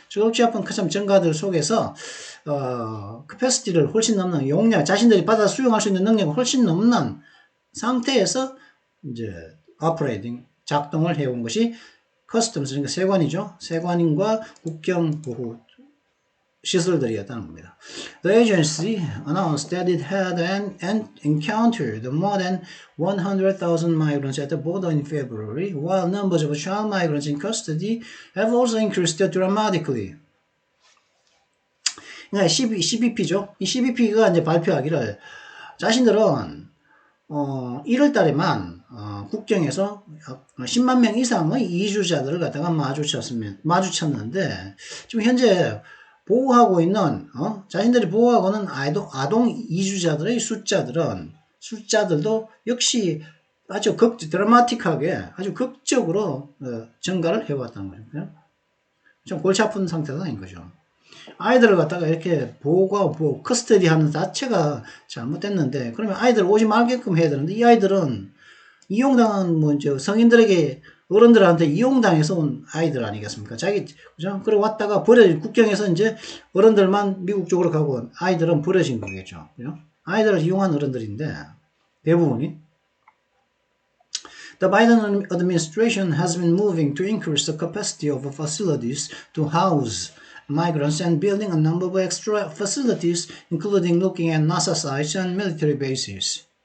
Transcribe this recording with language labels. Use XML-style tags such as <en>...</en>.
<ko>골치 아픈 참 정가들 속에서 캐패시티를 훨씬 넘는 용량, 자신들이 받아 수용할 수 있는 능력을 훨씬 넘는 상태에서 이제 오퍼레이팅 작동을 해온 것이 커스텀스, 그러니까 세관이죠. 세관인과 국경 보호 시설들이었다는 겁니다.</ko> <en>The agency announced that it had encountered more than 100,000 migrants at the border in February, while numbers of child migrants in custody have also increased dramatically.</en> <ko>그러니까 CBP죠. 이 CBP가 이제 발표하기를 자신들은 1월 달에만 국경에서 10만 명 이상의 이주자들을 갖다가 마주쳤는데 지금 현재 보호하고 있는 자신들이 보호하고는 아동 이주자들의 숫자들도 역시 아주 드라마틱하게 아주 극적으로 증가를 해왔다는 거죠. 좀 골치 아픈 상태가 아닌 거죠. 아이들을 갖다가 이렇게 보호하고 커스터디하는 자체가 잘못됐는데 그러면 아이들 오지 말게끔 해야 되는데 이 아이들은 이용당한 뭐 이제 성인들에게 어른들한테 이용당해서 온 아이들 아니겠습니까? 그죠? 그리고 왔다가 국경에서 이제 어른들만 미국 쪽으로 가고 아이들은 버려진 거겠죠. 그죠? 아이들을 이용한 어른들인데, 대부분이.</ko> <en>The Biden administration has been moving to increase the capacity of facilities to house migrants and building a number of extra facilities, including looking at NASA sites and military bases.</en>